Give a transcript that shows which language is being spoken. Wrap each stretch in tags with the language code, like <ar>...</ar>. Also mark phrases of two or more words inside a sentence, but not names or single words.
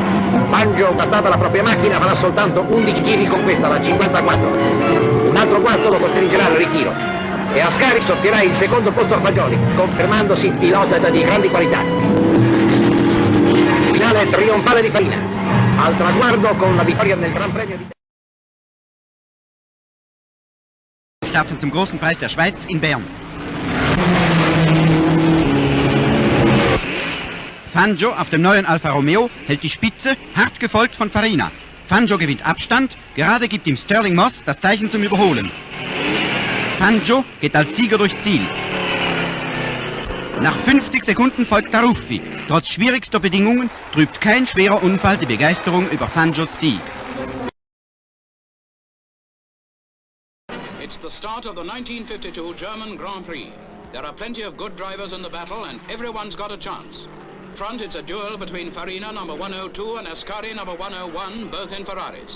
<it>Fangio, bastata la propria macchina, farà soltanto 11 giri con questa, la 54. Un altro quarto lo costringerà al ritiro. E Ascari soffierà il secondo posto a Fagioli, confermandosi pilota di grandi qualità. Finale trionfale di Farina. Al traguardo con la vittoria nel Gran Premio di...</it> <de>Startet zum großen Preis der Schweiz in Bern. Fangio auf dem neuen Alfa Romeo hält die Spitze, hart gefolgt von Farina. Fangio gewinnt Abstand, gerade gibt ihm Stirling Moss das Zeichen zum Überholen. Fangio geht als Sieger durchs Ziel. Nach 50 Sekunden folgt Taruffi. Trotz schwierigster Bedingungen trübt kein schwerer Unfall die Begeisterung über Fangios Sieg.</de> <en>It's the start of the 1952 German Grand Prix. There are plenty of good drivers in the battle and everyone's got a chance. Front, it's a duel between Farina, number 102, and Ascari, number 101, both in Ferraris.</en>